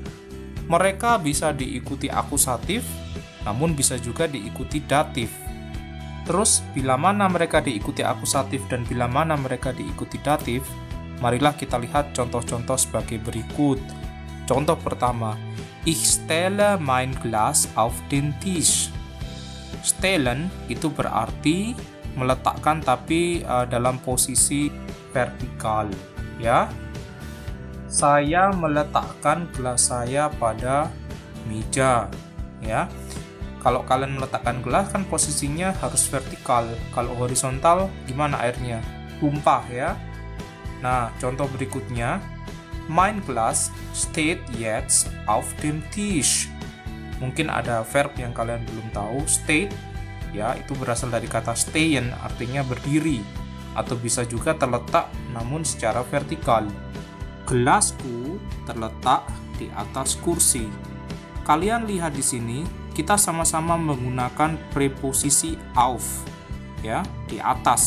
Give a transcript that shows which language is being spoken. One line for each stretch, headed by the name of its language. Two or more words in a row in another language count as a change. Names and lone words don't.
Indonesian: Mereka bisa diikuti akusatif, namun bisa juga diikuti datif. Terus, bila mana mereka diikuti akusatif dan bila mana mereka diikuti datif, marilah kita lihat contoh-contoh sebagai berikut. Contoh pertama,
German: ich stelle mein Glas auf den Tisch.
Indonesian: Stellen itu berarti meletakkan tapi dalam posisi vertikal, ya. Saya meletakkan gelas saya pada meja, ya. Kalau kalian meletakkan gelas kan posisinya harus vertikal. Kalau horizontal gimana airnya? Tumpah ya. Nah, contoh berikutnya,
German: mein Glas steht jetzt auf dem Tisch.
Indonesian: Mungkin ada verb yang kalian belum tahu. Steht ya, itu berasal dari kata stehen, artinya berdiri, atau bisa juga terletak namun secara vertikal. Gelasku terletak di atas kursi. Kalian lihat di sini, kita sama-sama menggunakan preposisi auf, ya, di atas.